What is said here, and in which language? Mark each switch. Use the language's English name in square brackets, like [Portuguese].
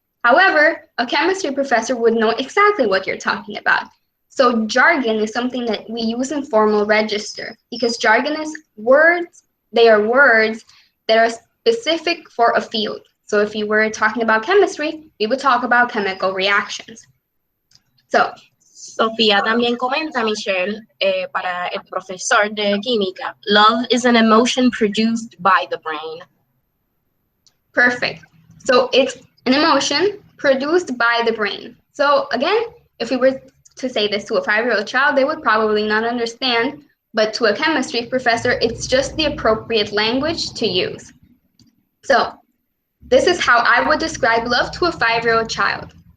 [English] However, a chemistry professor would know exactly what you're talking about. So jargon is something that we use in formal register because jargon is words, they are words that are specific for a field. So if you were talking about chemistry, we would talk about chemical reactions. So, [Spanish] Sofía también comenta, Michelle, para el profesor de química, [English] love is an emotion produced by the brain. Perfect. So it's an emotion produced by the brain. So again, if we were to say this to a 5-year-old child, they would probably not understand, but to a chemistry professor, it's just the appropriate language to use. So this is how I would describe love to a 5-year-old child.